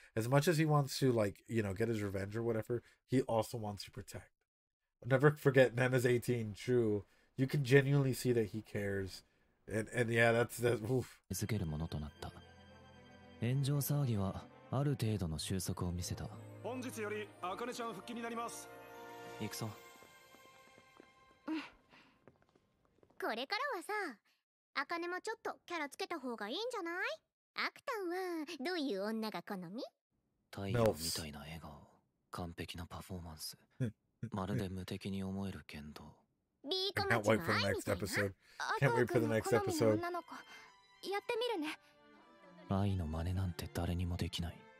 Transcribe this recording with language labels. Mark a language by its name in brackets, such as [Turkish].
[English] As much as he wants to, like, you know, get his revenge or whatever, he also wants to protect. Never forget Nana's 18, true. You can genuinely see that he cares. And yeah, that's oof. [Japanese] 続けるものとなった。炎上騒ぎはある程度の収束を見せた。本日より茜ちゃん復帰になります。行くぞ。これからはさ、茜もちょっとキャラつけた方がいいんじゃない？アクタンはどういう女が好み？太陽みたいな笑顔、完璧なパフォーマンス、まるで無敵に思える言動。 [English] I can't wait for the next episode. Can't wait for the next episode. [Japanese] やってみるね。愛の真似なんて誰にもできない。